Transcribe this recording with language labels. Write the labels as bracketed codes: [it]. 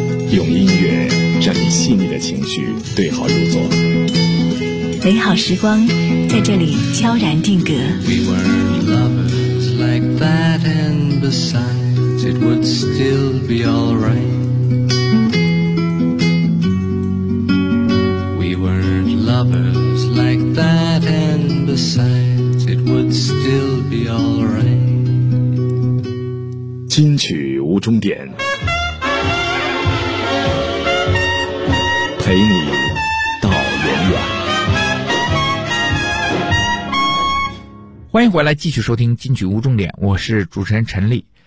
[zh] 用音乐让你细腻的情绪对号入座，美好时光在这里悄然定格。 [en] We weren't lovers like that, and besides it would still be alright. We weren't lovers like that, and besides it would still be alright. [zh] 金曲无终点，陪你到永远。欢迎回来，继续收听金曲无终点，我是主持人陈丽。